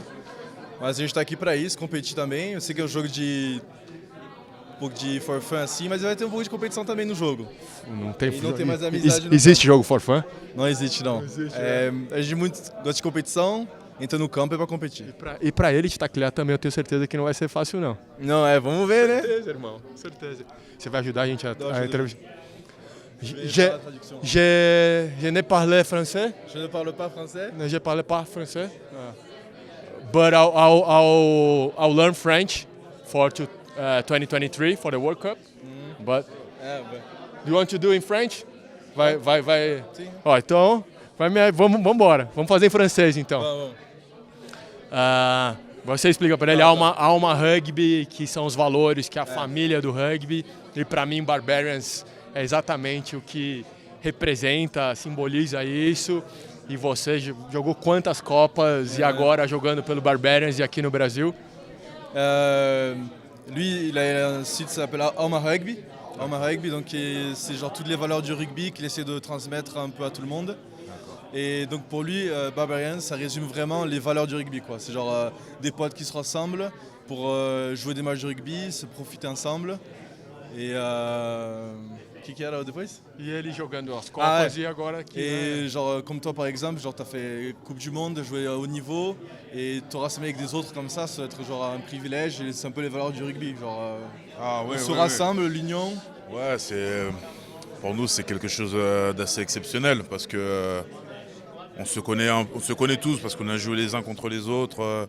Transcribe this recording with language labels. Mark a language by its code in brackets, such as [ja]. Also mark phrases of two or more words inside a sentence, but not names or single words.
[pt] Mas a gente tá aqui pra isso, competir também. Eu sei que é um jogo de um pouco de [en] for fun [pt] assim, mas vai ter um pouco de competição também no jogo. Não tem, e não tem mais amizade. Existe jogo [en] for fun? [pt] Não existe, não. A gente muito gosta de competição, entra no campo pra competir. E pra ele te taclear também, eu tenho certeza que não vai ser fácil, não. Não, vamos ver, né? Certeza, irmão, certeza. Você vai ajudar a gente a entrevistar? [fr] Je ne parle français. Je ne parle pas français. Je ne parle pas français. [en] But I'll learn French for 2023 for the World Cup. But do you want to do in French? [pt] Vai. Sim. Ó, então, vamos embora. Vamos fazer em francês, então. Vamos. Você explica para ele, alma rugby, que são os valores, que é a família do rugby. E para mim, Barbarians é exatamente o que representa, simboliza isso. E você jogou quantas Copas e agora jogando pelo Barbarians e aqui no Brasil? [fr] Lui, il a un site qui s'appelle Alma Rugby. Alma Rugby, donc c'est genre toutes les valeurs du rugby qu'il essaie de transmettre un peu à tout le monde. Et donc pour lui, Barbarians, ça résume vraiment les valeurs du rugby, quoi. C'est genre des potes qui se rassemblent pour jouer des matchs de rugby, se profiter ensemble. [pt] Et que era depois? E ele jogando as Copas e agora aqui. [fr] Et genre comme toi par exemple, genre t'as fait Coupe du Monde, joué à haut niveau, et te rassembler avec des autres comme ça doit être genre un privilège. Et c'est un peu les valeurs du rugby, genre on se rassemble, l'union. Ouais, pour nous c'est quelque chose d'assez exceptionnel parce que on se connaît tous parce qu'on a joué les uns contre les autres.